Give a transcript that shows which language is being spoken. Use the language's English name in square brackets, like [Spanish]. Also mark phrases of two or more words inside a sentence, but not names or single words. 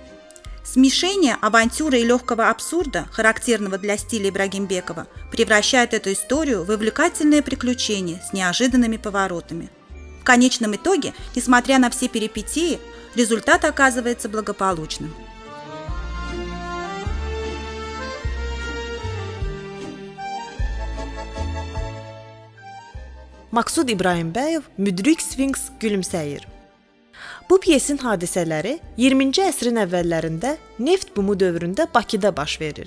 [Russian] Смешение авантюры и легкого абсурда, характерного для стиля Ибрагимбекова, превращает эту историю в увлекательное приключение с неожиданными поворотами. В конечном итоге, несмотря на все перипетии, результат оказывается благополучным. [Azerbaijani] Maksud İbrahimbəyov müdrik sfinks gülümsəyir. Bu pyesin hadisələri 20-ci əsrin əvvəllərində neft bumu dövründə Bakıda baş verir.